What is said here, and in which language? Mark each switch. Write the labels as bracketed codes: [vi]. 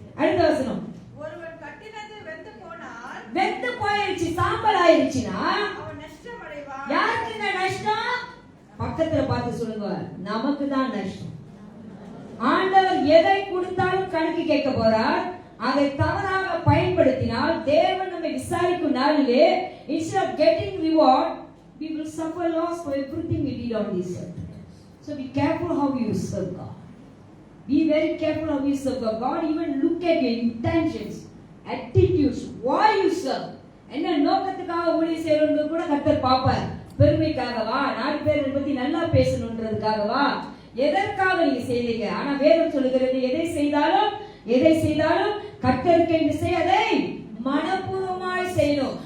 [ta] அடுத்த வசனம். ஒருவன் கட்டினது வெந்து போனால், வெந்து போயிருச்சு, சாம்பல் ஆயிருச்சுன்னா அவன் நஷ்டம் அடைவான். யாருக்கு நஷ்டம்? பக்கத்துல பார்த்து சொல்லுங்க, நமக்கு தான் நஷ்டம். ஆண்டவர் எதை கொடுத்தாலும் கணக்கு கேட்க போறார். அதை தவறாக பயன்படுத்தினால் தேவன் நம்மை விசாரிக்கும் நாளிலே [en] instead of getting reward we will suffer loss for everything we did on this earth. So be careful how you serve God. Be very careful how you serve God. God even look at your intentions, attitudes, why you serve. [ta] என்ன நோக்கத்துக்காக ஊழியம் செய்யறது கூட கர்த்தர் பாப்பார். பெருமைக்காகவா, நாலு பேரை பத்தி நல்லா பேசணும்ன்றதுக்காகவா, எதற்காக நீங்க செய்றீங்க? ஆனா வேதம் சொல்லுகிறது எதை செய்தாலும் கர்த்தருக்கு என்று செய், அதை மனப்பூர்வமாய் செய்யணும்.